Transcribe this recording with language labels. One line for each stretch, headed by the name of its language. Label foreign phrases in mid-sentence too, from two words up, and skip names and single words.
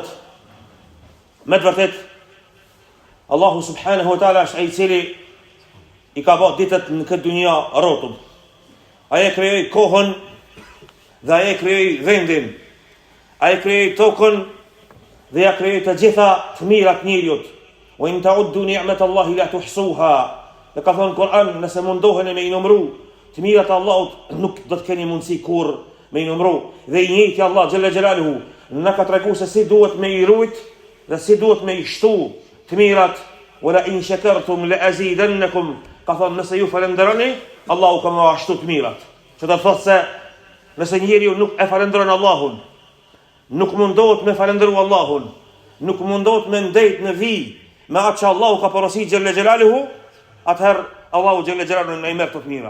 Albanian: Me të vërtet Allahu
Arabic: سبحانه وتعالى
Albanian: është ai i cili i ka bërë ditët në këtë dunja rrotull. Ai e krijoi kohën dhe ai e krijoi vendin. Ai e krijoi tokën dhe ja krijoi të gjitha të mirat njeriut.
Arabic: وإن تعدوا نعمة الله لا تحصوها.
Albanian: Dhe ka thënë Kur'an, nëse mundoheni me i numëru të mirat e Allahut, nuk do të keni mundësi kurrë me i numëru. Dhe i njëjti Allah
Arabic: جل جلاله
Albanian: na ka treguar se si duhet me i rujt dhe si duhet me i shtu të mirat.
Arabic: ولئن شكرتم لأزيدنكم.
Albanian: Ka thënë nëse ju falenderoni, Allahu ka më ashtu të mirat. Që do të thotë se nëse njeriu nuk e falenderon Allahun, nuk mundohet me falendëru Allahun, nuk mundohet me ndejt në vijë me atë që Allahu ka porositur
Arabic: جل جلاله,
Albanian: atëherë Allahu
Arabic: جل جلاله
Albanian: na i merr të mira.